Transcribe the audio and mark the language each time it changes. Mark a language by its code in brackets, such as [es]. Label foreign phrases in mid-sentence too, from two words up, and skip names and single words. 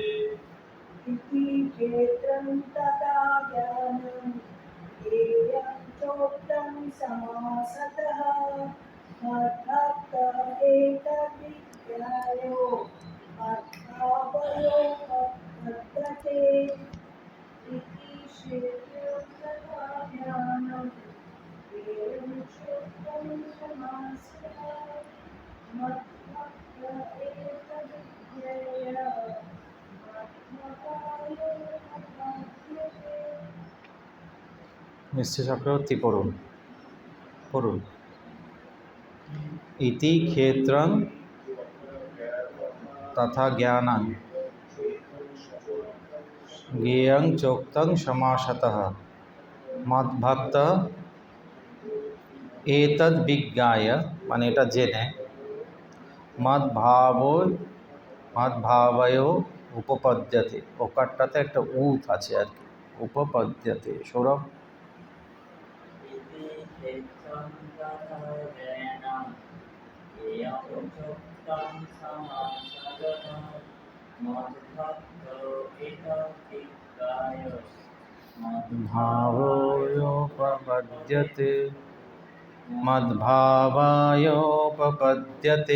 [sa] इति क्षेत्रं तथा ज्ञानं ज्ञेयं चोक्तं समासतः मद्भक्त एतद्विज्ञायो मद्भावयोपपद्यते इति क्षेत्रं तथा ज्ञानं ज्ञेयं चोक्तं समासतः मद्भक्त एतद्विज्ञाय [bn] মিশ্র চক্রবর্তী পড়ুন পড়ুন। [sa] ইতি ক্ষেত্রং তথা জ্ঞানং জ্ঞেয়ং চোক্তং সমাসতঃ মদ্ভক্ত এতদ বিজ্ঞায়, [bn] মানে এটা জেনে, [sa] মদ্ভাবয় উপপদ্যতে, [bn] ওকারটাতে একটা উত আছে আর কি, [sa] উপপদ্যতে। [bn] সৌরভ, [sa] इति क्षेत्रं तथा ज्ञानं ज्ञेयं चोक्तं समासतः मद्भक्त एतद्विज्ञाय भावयोपपद्यते मद्भावायोपपद्यते।